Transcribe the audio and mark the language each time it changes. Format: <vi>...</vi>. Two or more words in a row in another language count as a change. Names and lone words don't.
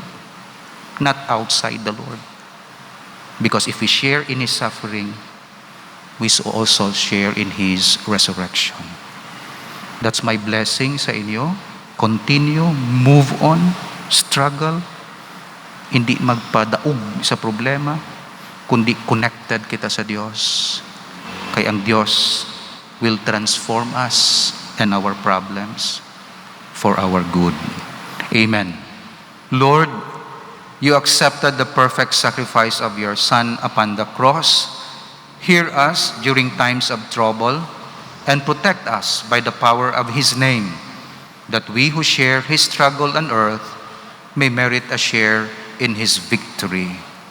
<en>Not outside the Lord. Because if we share in His suffering, we also share in His resurrection. That's my blessing</en> <hil>sa inyo.</hil> <en>Continue, move on, struggle.</en> <hil>Hindi magpadaog sa problema, kundi connected kita sa Diyos. Kaya ang Diyos</hil> <en>will transform us and our problems for our good. Amen. Lord, You accepted the perfect sacrifice of your Son upon the cross. Hear us during times of trouble and protect us by the power of His name, that we who share His struggle on earth may merit a share in His victory.</en>